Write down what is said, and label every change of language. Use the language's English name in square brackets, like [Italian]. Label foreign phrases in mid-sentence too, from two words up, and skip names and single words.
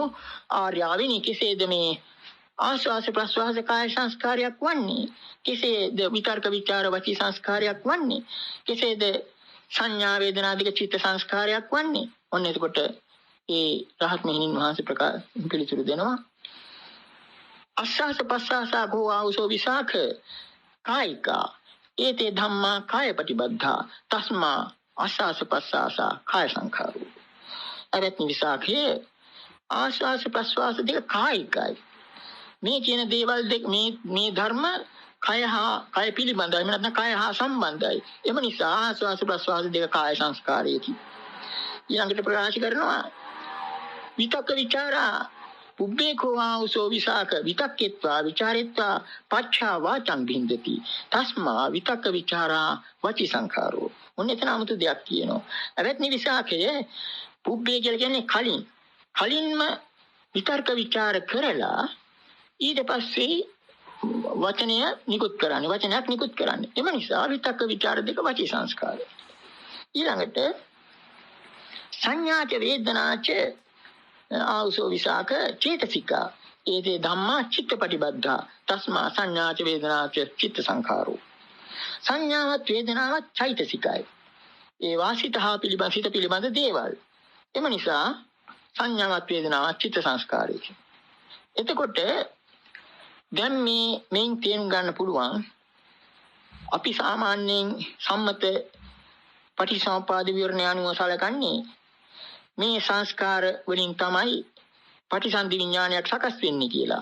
[Sinhala] ආර්යාවිනි කෙසේද මේ ආස්වාස ප්‍රස්වාස කාය සංස්කාරයක් වන්නේ? කෙසේද විතර්ක විචාර වචී සංස්කාරයක් වන්නේ? කෙසේද සංඥා වේදනා දෙක චිත්ත සංස්කාරයක් වන්නේ? ඔන්න එතකොට ඒ රහත් මෙහෙණින් වහන්සේ පිළිතුරු දෙනවා [Pali] අස්සාස පස්සාසා ගෝ ආවසෝ විසාක කායිකා ඒතේ ධම්මා කාය ප්‍රතිබද්ධා තස්මා ආස්වාස ප්‍රස්වාස කාය සංඛාරෝ. [Sinhala] අවත්නි විසාකේ ආස්වාස ප්‍රස්වාස දෙක කායිකයි. මේ කියන දේවල් දෙක මේ ධර්ම කය පිළිබඳයි, එහෙම නැත්නම් කය හා සම්බන්ධයි. එම නිසා ආස්වාස ප්‍රස්වාස දෙක කාය සංස්කාරයකි. ඊළඟට ප්‍රකාශ කරනවා [Pali] විතක්ක විචාරා පුබ්බේ කෝවාසෝ විසාක විතක්කෙත්වා විචාරෙත්වා පච්චා වාචං බින්දති තස්මා විතක්ක විචාරා වචී සංඛාරෝ. [Sinhala] ඔන්න එතන 아무තු දෙයක් කියනවා. අවත්නි විසාකයේ පුබ්බේ කියලා කියන්නේ කලින්ම විතර්ක විචාර කරලා ඊට පස්සේ වචනයක් නිකුත් කරන්නේ. එම නිසා විතක්ක විචාර දෙක වචී සංස්කාරය. [Pali] ඊළඟට සංඥාච වේදනාච ආවසෝ විසාක චේතසිකා ඒතේ ධම්මා චිත්තපටිබද්ධා තස්මා සංඥාච වේදනාච චිත්ත සංඛාරෝ. [Sinhala] සංඥාවත් වේදනාවත් චෛතසිකයි. ඒ වාසිතහා සිත පිළිබඳ දේවල්. එම නිසා සංඥාවත් වේදනාවත් චිත්ත සංස්කාරයයි. එතකොට දැන් මේන් තේරුම් ගන්න පුළුවන් අපි සාමාන්‍යයෙන් සම්මත පටිසම්පාද විවරණය අනුව සැලකන්නේ මේ සංස්කාර වලින් තමයි පටිසන්ධි විඥානයක් සකස් වෙන්නේ කියලා.